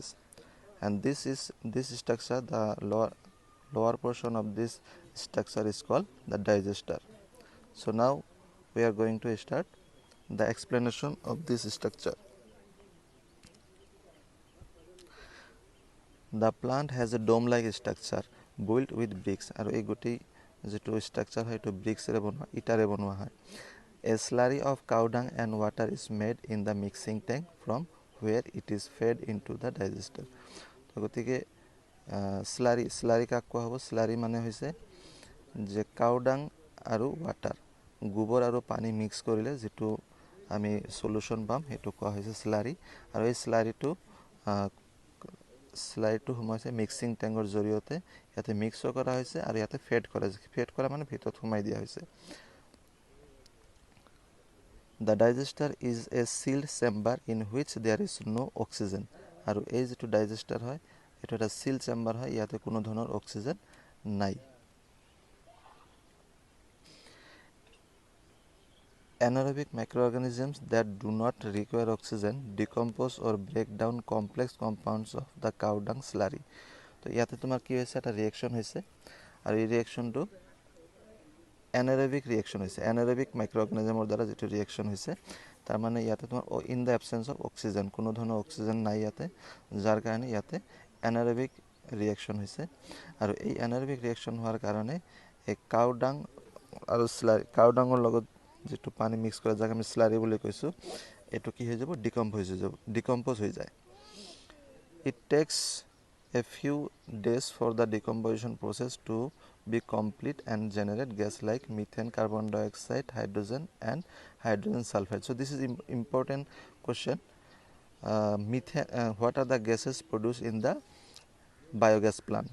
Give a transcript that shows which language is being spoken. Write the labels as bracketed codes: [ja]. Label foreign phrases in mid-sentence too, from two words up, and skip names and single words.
[en] And this structure, the lower portion of this structure is called the digester. So now we are going to start the explanation of this structure. The plant has a dome-like structure built with bricks, [as] আৰু এই গোটেই যিটো structure হয় এইটো ব্ৰিক্সেৰে বনোৱা, ইটাৰে বনোৱা হয়। [en] A slurry of cow dung and water is made in the mixing tank from where it is fed into the digester. [as] তো গতিকে স্লাৰি কাক কোৱা হ'ব? স্লাৰি মানে হৈছে যে [en] cow dung [as] আৰু ৱাটাৰ, গোবৰ আৰু পানী মিক্স কৰিলে যিটো আমি সলিউশ্যন পাম সেইটো কোৱা হৈছে স্লাৰি। আৰু এই স্লাৰিটো সোমাইছে [en] mixing tank [as] জৰিয়তে, ইয়াতে মিক্সো কৰা হৈছে আৰু ইয়াতে ফেড কৰা মানে ভিতৰত সোমাই দিয়া হৈছে। [en] The digester is a sealed chamber in which there is no oxygen. [as] আৰু এই যিটো ডাইজেষ্টাৰ হয় এইটো এটা [en] seal chamber [as] হয়, ইয়াতে কোনো ধৰণৰ অক্সিজেন নাই। [en] Anaerobic microorganisms that do not require oxygen decompose or break down complex compounds of the cow dung slurry. [as] তো ইয়াতে তোমাৰ কি হৈছে, এটা ৰিয়েকশ্যন হৈছে আৰু এই ৰিয়েকশ্যনটো [en] anaerobic reaction [as] হৈছে। [en] anaerobic microorganism [as] দ্বাৰা যিটো ৰিয়েকশ্যন হৈছে, তাৰমানে ইয়াতে তোমাৰ [en] in the absence of oxygen, [as] কোনো ধৰণৰ অক্সিজেন নাই ইয়াতে, যাৰ কাৰণে ইয়াতে [en] anaerobic reaction [as] হৈছে। আৰু এই [en] anaerobic reaction [as] হোৱাৰ কাৰণে এই [en] cow dung [as] আৰু স্লাৰি, [en] cow dung [as] লগত যিটো পানী মিক্স কৰা যাক আমি স্লাৰি বুলি কৈছোঁ, এইটো কি হৈ যাব? ডিকম্প'জ হৈ যায়। [en] It takes a few days for the decomposition process to be complete and generate gas like methane, carbon dioxide, hydrogen and hydrogen sulfide. So this is important question. What are the gases produced in the biogas plant?